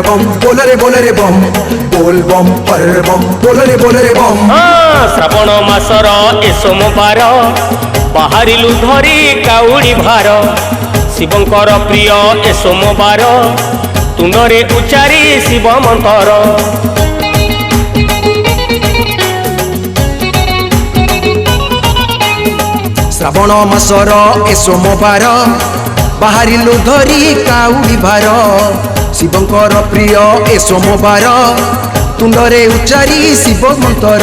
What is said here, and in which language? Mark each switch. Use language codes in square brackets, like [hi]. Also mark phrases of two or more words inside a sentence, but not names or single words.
[hi] बम बोले रे बम, बोल बम हरे बम बोले रे बम। [or] ଶ୍ରାବଣ ମାସର ଏ ସୋମବାର ବାହାରିଲୁ ଧରି କାଉଡ଼ି ଭାର, ଶିବଙ୍କର ପ୍ରିୟ ଏ ସୋମବାର, ତୁଣ୍ଡରେ ଉଚାରି ଶିବ ମନ୍ତର। ଶ୍ରାବଣ ଶ୍ରାବଣ ମାସର ଏ ସୋମବାର ବାହାରିଲୁ ଧରି କାଉଡ଼ି ଭାର ଶିବଙ୍କର ପ୍ରିୟ ଏ ସୋମବାର ତୁଣ୍ଡରେ ଉଚ୍ଚାରି ଶିବ ମନ୍ତ୍ର